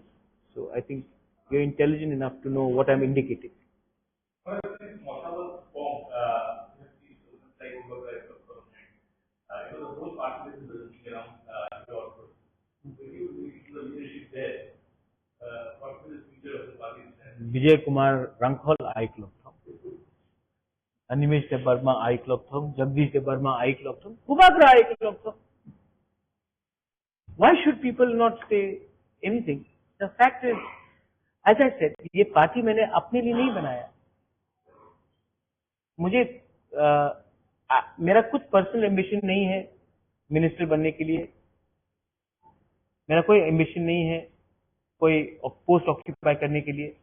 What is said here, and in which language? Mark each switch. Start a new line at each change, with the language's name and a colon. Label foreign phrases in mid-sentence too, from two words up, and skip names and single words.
English: So I think you're intelligent enough to know what I'm indicating. Vijay Kumar Rankhol, I Club Thong. Animesh Debarma, I Club Thong. Jagdish Debarma, I Club Thong. Kubagra, I Club Thong. Why should people not stay anything. The fact is, as I said,
Hindi: ये पार्टी मैंने अपने लिए नहीं बनाया. मुझे मेरा कुछ
English: personal ambition
Hindi: नहीं है मिनिस्टर बनने के लिए. मेरा कोई एम्बिशन नहीं है कोई
English: post occupy
Hindi: करने के लिए.